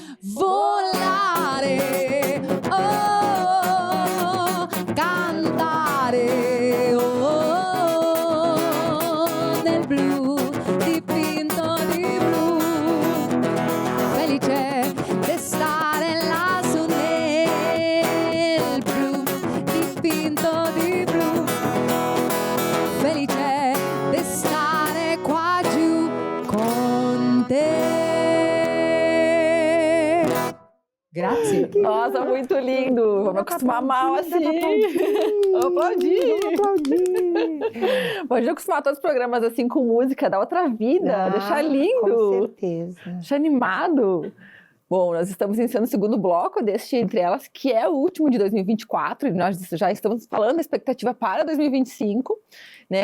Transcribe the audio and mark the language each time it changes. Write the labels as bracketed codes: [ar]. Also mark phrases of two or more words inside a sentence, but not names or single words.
[it] Volare, oh, cantare, oh, nel blu, dipinto di blu, felice di stare lassù nel blu, dipinto di blu, felice di stare qua giù con te. Grazie. [pt] Nossa, muito lindo. Vamos acostumar mal assim. Aplaudir. Pode acostumar todos os programas assim com música, dar outra vida, deixar lindo. Com certeza. Deixar animado. Bom, nós estamos iniciando o segundo bloco deste Entre Elas, que é o último de 2024, e nós já estamos falando da expectativa para 2025, né?